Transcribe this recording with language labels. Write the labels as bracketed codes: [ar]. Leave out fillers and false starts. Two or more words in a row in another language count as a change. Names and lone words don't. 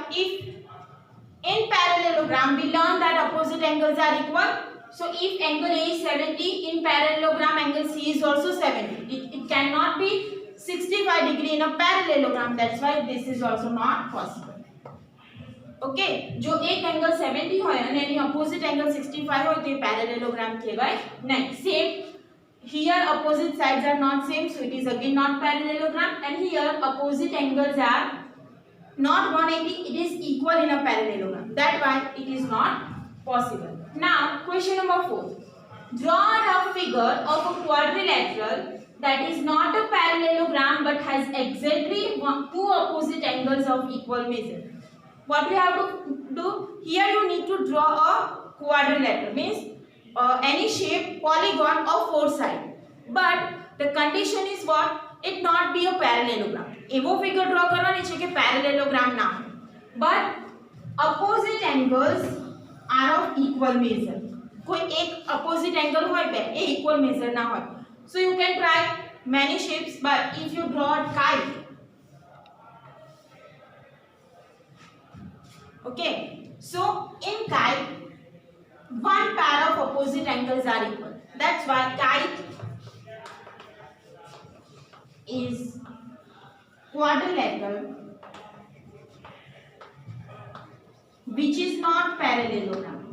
[en] If in parallelogram we learn that opposite angles are equal, so if angle A is 70, in parallelogram angle C is also 70. It cannot be 65 degree in a parallelogram. That's why this is also not possible. [gu] ઓકે જો એક એંગલ 70 હોય અને એની ઓપોઝિટ એંગલ 65 હોય તો એ પેરેલેલોગ્રામ કહેવાય નહીં [en] સેમ here opposite sides are not same so it is again not parallelogram and here opposite angles are not 180 it is equal in a parallelogram that why it is not possible. Now question number 4, draw a rough figure of a quadrilateral that is not a parallelogram but has exactly two opposite angles of equal measure. What you have to do here, you need to draw a quadrilateral means any shape polygon of 4 sides, but the condition is what it not be a parallelogram. એવો figure draw [gu] કરવાની છે કે [en] parallelogram [gu] ના હોય [en] but opposite angles are of equal measure. [gu] કોઈ એક [en] opposite angle [gu] હોય બે એ [en] equal measure [gu] ના હોય. [en] So you can try many shapes but if you draw a kite, okay, so in kite one pair of opposite angles are equal. That's why kite is quadrilateral which is not parallelogram.